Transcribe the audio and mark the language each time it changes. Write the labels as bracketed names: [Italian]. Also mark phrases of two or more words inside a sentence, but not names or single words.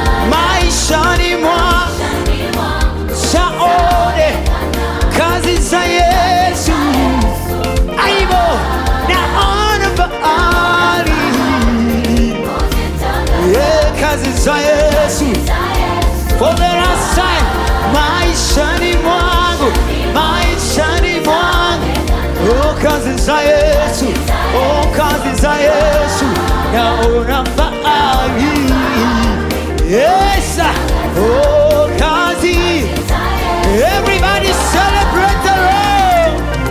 [Swahili] Maishani mwa Saone kazi za Yesu. Aibo, naona fahari. Yeah, kazi za Yesu. [English] For the last time, [Swahili] maishani mwangu, maishani mwangu. Oh, kazi za Yesu. Oh, kazi za Yesu. Naona fahari. Yes. Oh, kazi. [English] Everybody celebrate the Lord.